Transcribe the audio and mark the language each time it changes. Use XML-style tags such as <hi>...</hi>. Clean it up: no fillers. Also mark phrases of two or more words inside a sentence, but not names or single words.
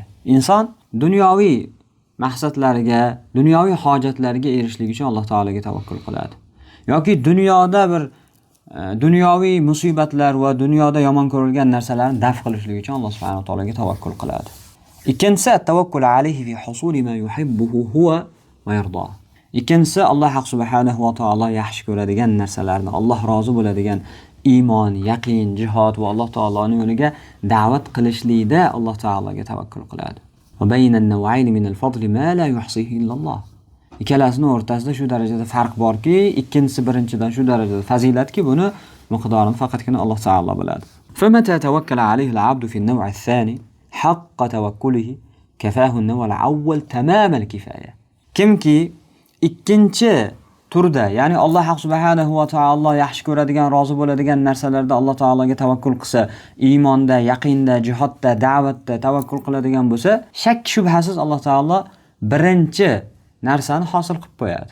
<uz>Inson dunyoviy maqsadlariga, dunyoviy hojatlariga erishlik uchun Alloh taolaga tavakkul qiladi. Yoki dunyoda bir dunyoviy musibatlar va dunyoda yomon ko'rilgan narsalarni daf qilishlik uchun Alloh subhanahu va taolaga tavakkul qiladi. Ikkinchisi</uz> <ar>توكل عليه في حصول ما يحبه هو ويرضاه.</ar> <uz>Ikkinchisi Alloh subhanahu va taolo yaxshi ko'radigan narsalarni, Alloh rozi bo'ladigan iymon, yaqin, jihad va Alloh taoloning yo'liga da'vat qilishlikda Alloh taologa tavakkul qiladi.</uz> <ar>وبين النوعين من الفضل ما لا يحصيه إلا الله.</ar> <uz>Ikkalasining o'rtasida shu darajada farq borki, ikkinchisi birinchidan shu darajada fazilatki, buni miqdorini faqatgina Alloh taolo biladi.</uz> <ar>فمتى توكل عليه العبد في النوع الثاني حق توكله كفاه النوع الأول تمام الكفاية.</ar> <uz>Kimki ikkinchi turda, ya'ni Alloh subhanahu va taolo yaxshi ko'radigan, rozi bo'ladigan narsalarda Alloh taologa tavakkul qilsa, iymonda, yaqinda, jihodda, da'vatda tavakkul qiladigan bo'lsa, shak shubhasiz Alloh taolo birinchi narsani hosil qilib qo'yadi.</uz>